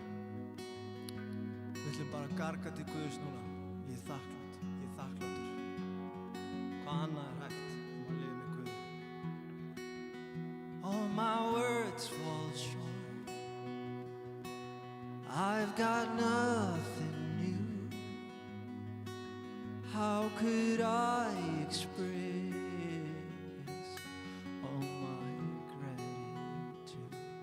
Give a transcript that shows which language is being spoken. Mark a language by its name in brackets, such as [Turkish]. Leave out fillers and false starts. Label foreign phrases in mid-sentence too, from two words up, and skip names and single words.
[Icelandic] Við ætlum bara að garga til Guðs núna. Ég er þakklátt, ég er þakkláttur. Hvað annað er hægt að lifa með Guði? [English] All my words fall short. I've got nothing new. How could I express all my gratitude?